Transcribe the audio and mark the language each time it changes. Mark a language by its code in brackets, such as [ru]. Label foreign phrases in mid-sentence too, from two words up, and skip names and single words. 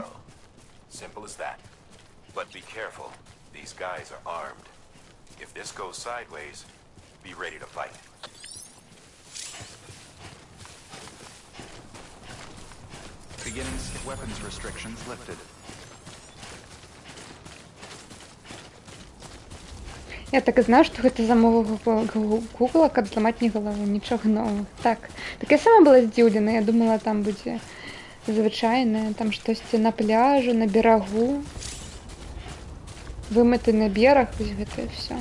[en] cargo. Simple as that. But be careful. These guys are armed. If this goes sideways, be ready to fight. Beginning weapons restrictions lifted. [be] Я так і знаю, што гэта замова Гугла, каб зламаць мне галаву, нічога новага. Так я сама была здзіўлена, я думала, там будзе звычайнае, там штосьці на пляжу, на берагу. Вымыты на бераг, вось гэта і ўсё.